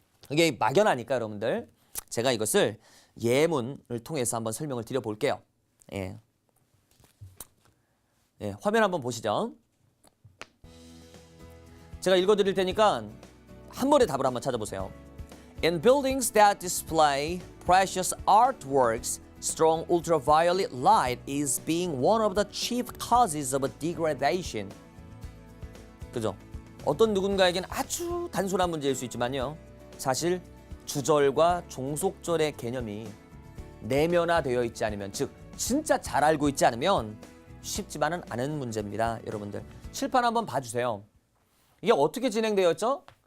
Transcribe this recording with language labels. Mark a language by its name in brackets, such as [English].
[Korean] 이게 막연하니까 여러분들 제가 이것을 예문을 통해서 한번 설명을 드려볼게요. 예, 화면 한번 보시죠. 제가 읽어드릴 테니까 한 번에 답을 한번 찾아보세요. [English] In buildings that display precious artworks, strong ultraviolet light is being one of the chief causes of degradation. [Korean] 그죠? 어떤 누군가에겐 아주 단순한 문제일 수 있지만요. 사실 주절과 종속절의 개념이 내면화되어 있지 않으면, 즉 진짜 잘 알고 있지 않으면 쉽지만은 않은 문제입니다. 여러분들 칠판 한번 봐주세요. 이게 어떻게 진행되었죠?